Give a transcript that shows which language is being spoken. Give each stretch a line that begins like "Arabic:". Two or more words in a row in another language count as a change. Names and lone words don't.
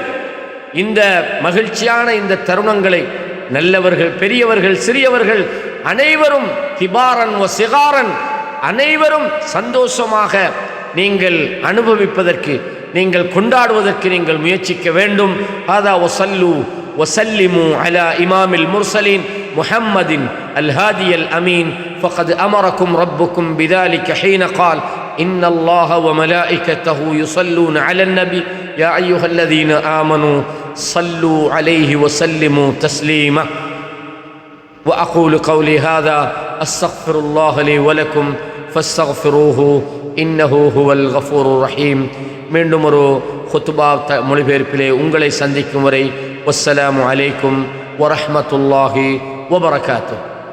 Tamil: இந்த மகிழ்ச்சியான இந்த தருணங்களை நல்லவர்கள், பெரியவர்கள், சிறியவர்கள் அனைவரும்,
Arabic: كبارا وصغارا,
Tamil: அனைவரும் சந்தோஷமாக நீங்கள் அனுபவிப்பதற்கு, நீங்கள் கொண்டாடுவதற்கு நீங்கள் முயற்சிக்க வேண்டும்.
Arabic: هذا وصلوا وسلموا على إمام المرسلين محمد الهادي الأمين. فقد أمركم ربكم بذلك حين قال إن الله وملائكته يصلون على النبي يا أيها الذين آمنوا صلوا عليه وسلموا تسليما. وأقول قولي هذا أستغفر الله لي ولكم فاستغفروه إنه هو الغفور الرحيم.
Tamil: மீண்டும் ஒரு ஹுத்பா மொழிபெயர்ப்பிலே உங்களை சந்திக்கும் வரை
Arabic: والسلام عليكم ورحمة الله وبركاته.